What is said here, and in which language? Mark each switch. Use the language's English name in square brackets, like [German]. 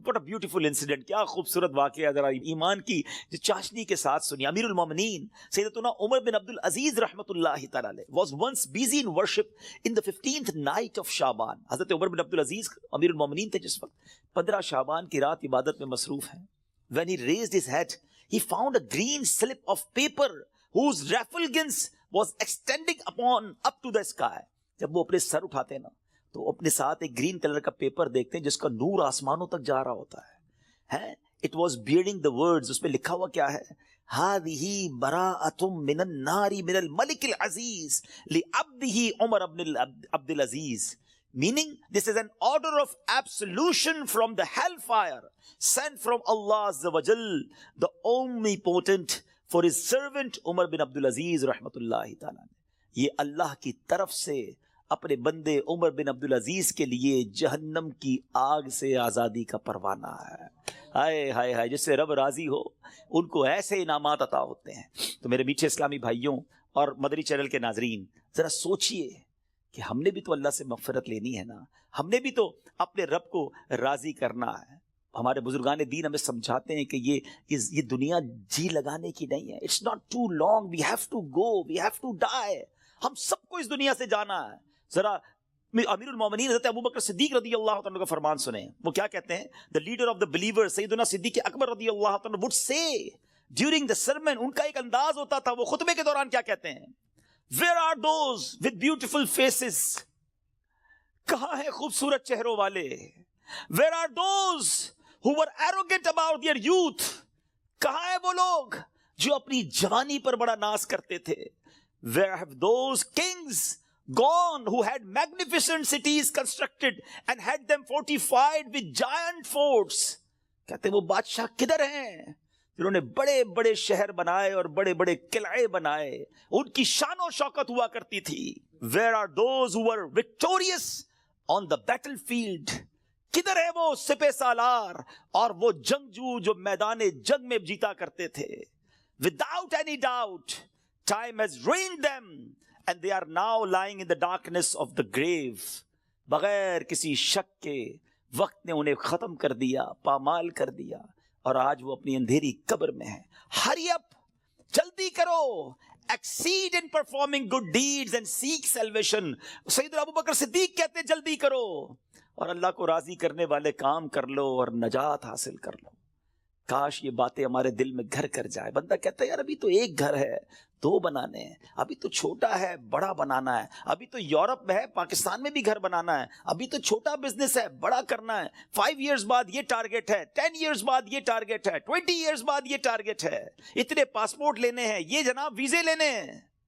[English] What a beautiful incident, [Urdu] کیا خوبصورت واقعہ, ذرا ایمان کی جو چاشنی کے ساتھ سنی. [English] امیر المومنین سیدتنا عمر بن عبد العزیز رحمۃ اللہ تعالی علیہ was once busy in worship in the 15th night of Shaban. [Urdu] حضرت عمر بن عبد العزیز امیر المومنین تھے جس وقت 15 شعبان کی رات عبادت میں مصروف ہیں. [English] When he raised his head, he found a green slip of paper whose refulgence was extending up to the sky. [Urdu] جب وہ اپنے سر اٹھاتے ہیں نا تو اپنے ساتھ ایک گرین کلر کا پیپر دیکھتے ہیں جس کا نور آسمانوں تک جا رہا ہوتا ہے. [English] It was bearing the words, [Urdu] اس میں لکھا ہوا کیا ہے, [Arabic] هذه براءة من النار من الملك العزيز لعبده عمر بن عبد العزيز. [English] Meaning, this is an order of absolution from the hellfire sent from Allah Azza wa Jal, the omnipotent, for his servant Umar bin Abdul Aziz rahmatullahi ta'ala. [Urdu] یہ اللہ کی طرف سے اپنے بندے عمر بن عبد العزیز کے لیے جہنم کی آگ سے آزادی کا پروانہ ہے. ہائے ہائے ہائے, جس سے رب راضی ہو ان کو ایسے انعامات عطا ہوتے ہیں. تو میرے میٹھے اسلامی بھائیوں اور مدری چینل کے ناظرین, ذرا سوچئے کہ ہم نے بھی تو اللہ سے مغفرت لینی ہے نا, ہم نے بھی تو اپنے رب کو راضی کرنا ہے. ہمارے بزرگان دین ہمیں سمجھاتے ہیں کہ یہ دنیا جی لگانے کی نہیں ہے. [English] It's not too long, we have to go, we have to die. [Urdu] ہم سب کو اس دنیا سے جانا ہے. ذرا امیر المومنین حضرت ابوبکر صدیق رضی اللہ تعالیٰ کا فرمان سنیں. وہ کیا کہتے ہیں؟ [English] the leader of the believers [Urdu] سیدنا صدیق اکبر رضی اللہ تعالیٰ [English] would say during the sermon, [Urdu] ان کا ایک انداز ہوتا تھا, وہ خطبے کے دوران کیا کہتے ہیں, [English] where are those with beautiful faces, [Urdu] کہاں ہیں خوبصورت چہروں والے, [English] where are those who were arrogant about their youth, [Urdu] کہاں ہیں وہ لوگ جو اپنی جوانی پر بڑا ناز کرتے تھے, [English] where have those kings gone who had magnificent cities constructed and had them fortified with giant forts. [Urdu] کہتے ہیں وہ بادشاہ کدھر ہیں جنہوں نے بڑے بڑے شہر بنائے اور بڑے بڑے قلعے بنائے, ان کی شان و شوکت ہوا کرتی تھی. [English] Where are those who were victorious on the battlefield, [Urdu] کدھر ہے وہ سپہ سالار اور وہ جنگجو جو میدان جنگ میں جیتا کرتے تھے. [English] Without any doubt time has ruined them and they are now lying in the darkness of the grave. [Urdu] بغیر کسی شک کے وقت نے انہیں ختم کر دیا, پامال کر دیا, اور آج وہ اپنی اندھیری قبر میں ہیں. [English] Hurry up, [Urdu] جلدی کرو, [English] exceed in performing good deeds and seek salvation. [Urdu] سیدنا ابوبکر صدیق کہتے ہیں جلدی کرو اور اللہ کو راضی کرنے والے کام کر لو اور نجات حاصل کر لو. کاش یہ باتیں ہمارے دل میں گھر کر جائے. بندہ کہتا ہے یار ابھی تو ایک گھر ہے, 2 بنانے ہیں, ابھی تو چھوٹا ہے بڑا بنانا ہے, ابھی تو یورپ میں ہے پاکستان میں بھی گھر بنانا ہے, ابھی تو چھوٹا بزنس ہے بڑا کرنا ہے, 5 ایئرز بعد یہ ٹارگٹ ہے, 10 ایئرز بعد یہ ٹارگٹ ہے, 20 ایئرز بعد یہ ٹارگٹ ہے, اتنے پاسپورٹ لینے ہیں, یہ جناب ویزے لینے ہیں.